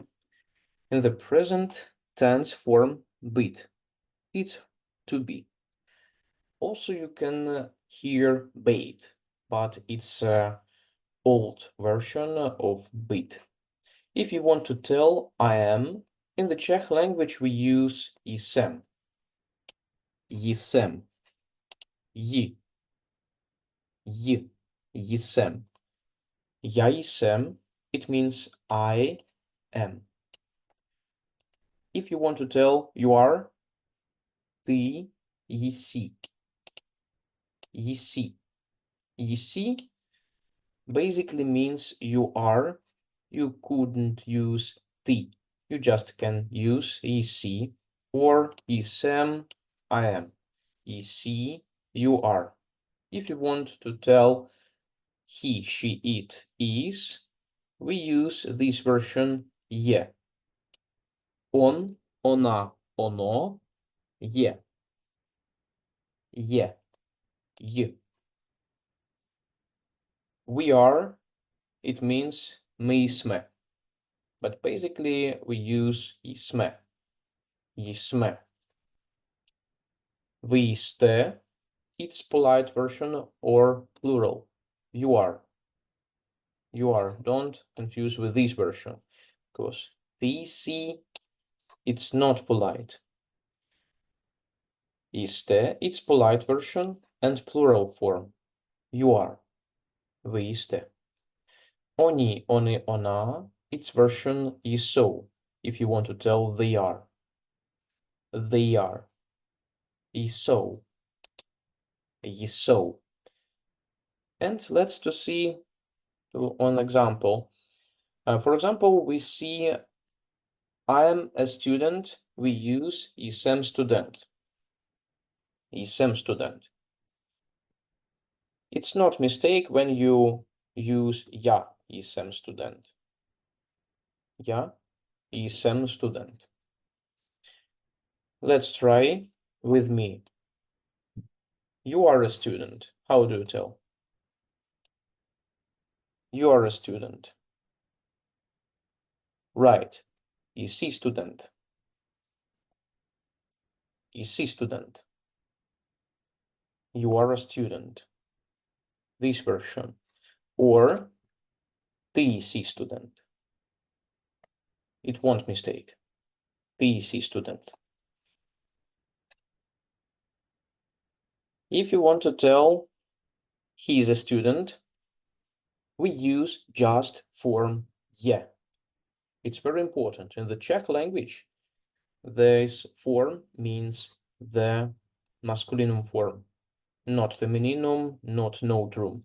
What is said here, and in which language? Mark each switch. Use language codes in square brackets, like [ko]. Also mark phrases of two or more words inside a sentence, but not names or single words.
[en] In the present tense form, být. It's to be. Also, you can hear být, but it's an old version of být. If you want to tell I am, in the Czech language we use jsem. [cs] Jsem. Jsem. Já jsem, [en] it means I am. If you want to tell you are, [cs] ty jsi. [en] Jsi basically means you are. You couldn't use ty. You just can use jsi or jsem, I am. Jsi, you are. If you want to tell he, she, it is, we use this version je. [cs] On, ona, ono, je. Je. Je. [en] We are, it means [cs] my jsme. [en] But basically we use jsme. [cs] Jsme. Vy jste, [en] it's polite version or plural. You are. You are. Don't confuse with this version, because [cs] ty jsi, [en] it's not polite. Jste, it's polite version and plural form. You are. [cs] Vy jste. Oni, ona, [en] it's version jsou, if you want to tell they are. They are. [cs] Jsou. Jsou. [en] And let's to see one example. For example, we see I am a student. We use [cs] jsem student. Jsem student. [en] It's not mistake when you use [cs] já jsem student. Já jsem student. [en] Let's try with me. You are a student. How do you tell? You are a student. Right. [cs] Jsi student. Jsi student. [en] You are a student. This version. [cs] Or ty jsi student. [en] It won't mistake. [cs] Ty jsi student. [en] If you want to tell he is a student, we use just form je. It's very important. In the Czech language, this form means the masculinum form, not femininum, not neutrum.